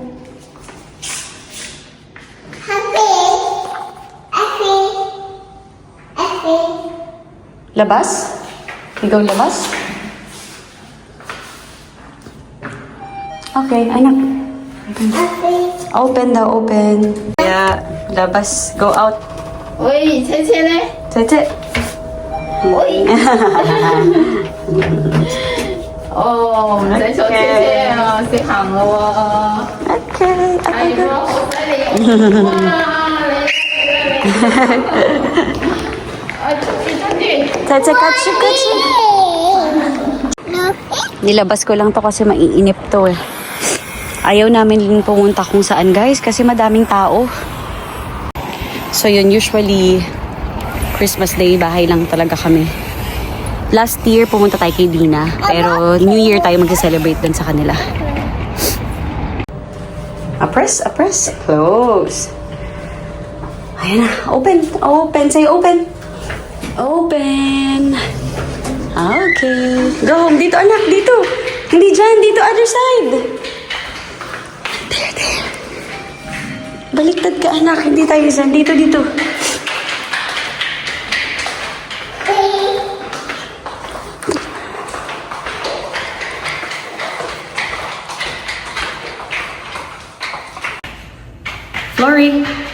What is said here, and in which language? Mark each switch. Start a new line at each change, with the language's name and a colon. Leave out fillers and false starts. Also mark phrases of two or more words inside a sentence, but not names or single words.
Filipino: Labas? Ikaw labas? Okay, anak. Open daw, open. Yeah, labas.
English: Go out.
Cantonese: 喂，切切嘞！ Tete. 喂。哦，唔使坐切切啊，食行咯喎。 Okay. 係喎，好犀利！哇，你，
Filipino: Tete, kachi, kachi. Nilabas ko lang to kasi maiinip to eh. Ayaw namin pumunta kung saan guys kasi madaming tao. So yun, usually Christmas Day, bahay lang talaga kami.
English: Last year,
Filipino: pumunta tayo kay Dina. Pero New Year tayo mag-celebrate dun sa kanila.
English: Press, close.
Filipino: Ayan na,
English: open, say open. Open. Okay. Go home.
Filipino: Dito, anak. Dito. Hindi dyan, dito
English: other side.
Filipino: There. Baliktad ka anak, hindi tayo dyan. Dito. Flory!